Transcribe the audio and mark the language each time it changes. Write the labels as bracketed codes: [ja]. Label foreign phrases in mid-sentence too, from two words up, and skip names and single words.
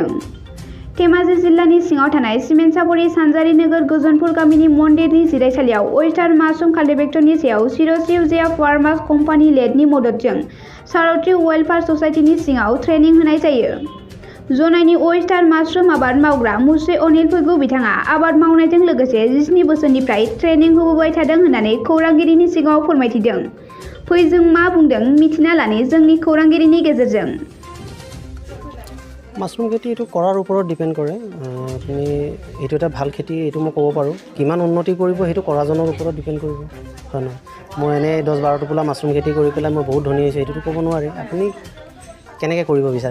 [brx] धेमाजि जिल्लानि सिङाव थानाय सिमेन्टसापरि सानजारि नोगोर गोजोनपुर गामिनि मन्दिरनि जिरायसालियाव [en] oyster mushroom cultivator [brx] सायाव सिर'सिउजेया [en] farmers company [brx] लेडनि मददजों सारथ्रि वेलफेयार ससाइटिनि सिङाव ट्रेनिं होनाय जायो। जनायनि [en] oyster mushroom [brx] आबाद मावग्रा मुस्रि अनिल फैगु बिथाङा आबाद मावनायजों लोगोसे 17 बोसोरनिफ्राय ट्रेनिं होबोबाय थादों होननानै खौरांगिरिनि सिगाङाव फोरमायथिदों। फै जों मा बुंदों मिथिना लानि जोंनि खौरांगिरिनि गेजेरजों। [as] মাছৰুম খেতি এইটো কৰাৰ ওপৰত ডিপেণ্ড কৰে। আপুনি এইটো এটা ভাল খেতি এইটো মই ক'ব পাৰোঁ। কিমান উন্নতি কৰিব সেইটো কৰাজনৰ ওপৰত ডিপেণ্ড কৰিব, হয় নহয়? মই এনেই 10-12 টোপোলা মাছৰুম খেতি কৰি পেলাই মই বহুত ধনী হৈছোঁ এইটোতো ক'ব নোৱাৰি। আপুনি কেনেকৈ কৰিব বিচাৰে?